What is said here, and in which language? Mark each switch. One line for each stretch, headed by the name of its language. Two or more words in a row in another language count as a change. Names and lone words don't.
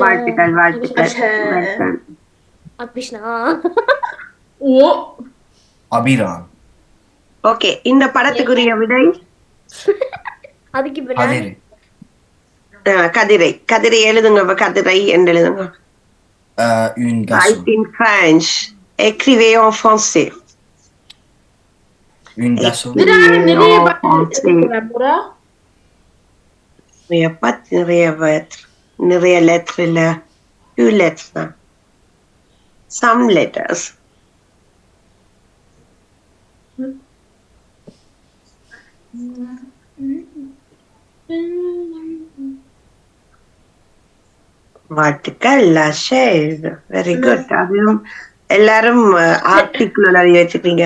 Tamil: வாழ்த்துக்கள். ஓ அபிராம். ஓகே இந்த படத்துக்குரிய விடை அதுக்கு கதிரை. கதிரை எழுதுங்க. கதிரை என்று எழுதுங்க.
French: Une
English: Write
French: garçon.
English: in French.
French: Écrivez en français. Une garçon.
Tamil: நிறைய லெட்டர் இல்ல,
English: few letters தான். Some letters.
Tamil: வாழ்த்துக்கள்.
English: very good. அதுவும் எல்லாரும் ஆர்டிகிள் எழுதி வச்சுக்கிறீங்க.